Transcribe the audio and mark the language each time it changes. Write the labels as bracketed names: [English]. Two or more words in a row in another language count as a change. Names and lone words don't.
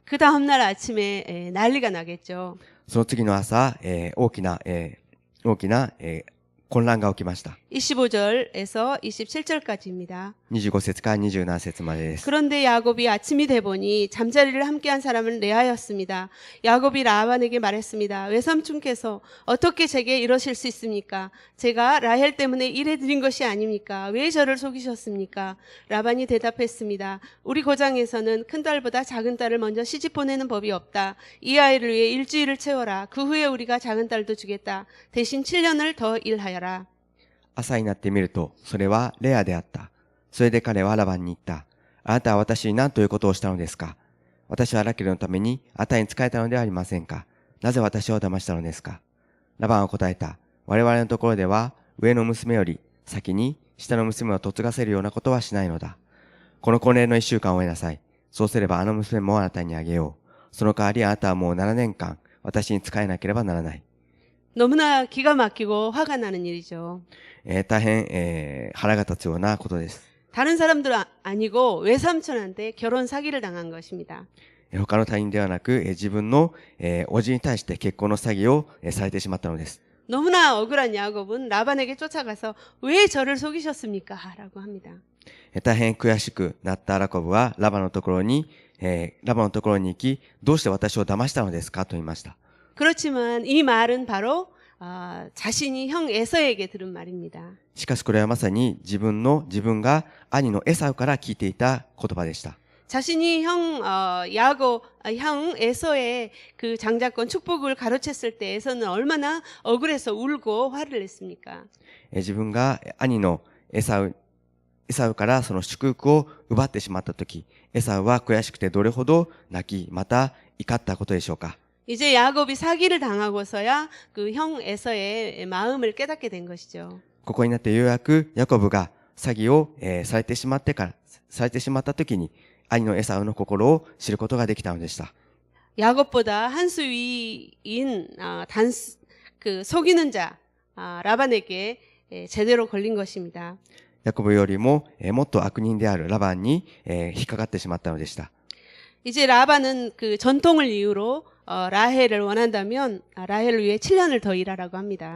[Korean] 그 다음날 아침에 난리가 나겠죠. [Japanese] その次の朝、大きな、混乱が起きました。 [Korean] 25절에서 27절까지입니다. [Japanese] 25 節から27節までです。 [Korean] 그런데 야곱이 아침이 돼 보니 잠자리를 함께한 사람은 레아였습니다. 야곱이 라반에게 말했습니다. 외삼촌께서 어떻게 제게 이러실 수 있습니까? 제가 라헬 때문에 일해드린 것이 아닙니까? 왜 저를 속이셨습니까? 라반이 대답했습니다. 우리 고장에서는 큰 딸보다 작은 딸을 먼저 시집 보내는 법이 없다. 이 아이를 위해 일주일을 채워라. 그 후에 우리가 작은 딸도 주겠다. 대신 7년을 더 일하여라. [Japanese] 朝になってみると、それはレアであった。それで彼はラバンに言った。あなたは私に何ということをしたのですか？私はラケルのためにあなたに仕えたのではありませんか？なぜ私を騙したのですか？ラバンは答えた。我々のところでは上の娘より先に下の娘を嫁がせるようなことはしないのだ。この婚礼の1週間を得なさい。そうすればあの娘もあなたにあげよう。その代わりあなたはもう7年間私に仕えなければならない。 [Korean] 너무나 기가 막히고 화가 나는 일이죠. [Japanese] 大変、腹が立つようなことです。 [Korean] 다른 사람들 아니고 외삼촌한테 결혼 사기를 당한 것입니다. [Japanese] 他の他人ではなく、自分の、叔父に対して結婚の詐欺を、されてしまったのです。 [Korean] 너무나 억울한 야곱은 라반에게 쫓아가서 왜 저를 속이셨습니까? 라고 합니다. [Japanese] 大変悔しくなったラコブはラバのところに行き、どうして私を騙したのですかと言いました。 [Korean] 그렇지만 이 말은 바로 자신이 형 에서에게 들은 말입니다. [Japanese] しかしこれはまさに自分が兄のエサウから聞いていた言葉でした。 [Korean] 자신이 형 에서의 그 장자권 축복을 가로챘을 때 에서는 얼마나 억울해서 울고 화를 냈습니까? [Japanese] 自分が兄のエサウからその祝福を奪ってしまったとき、エサウは悔しくてどれほど泣き、また怒ったことでしょうか。 [Korean] 이제 야곱이 사기를 당하고서야 그 형 에서의 마음을 깨닫게 된 것이죠. [Japanese] ここになってようやくヤコブが詐欺を、されてしまったときに兄のエサウの心を知ることができたのでした。 [Korean] 야곱보다 한 수 위인 그 속이는 자 라반에게 제대로 걸린 것입니다. [Japanese] ヤコブよりも、もっと悪人であるラバンに、引っかかってしまったのでした。 [Korean] 이제 라반은 그 전통을 이유로 라헬을 원한다면 라헬을 위해 7년을 더 일하라고 합니다.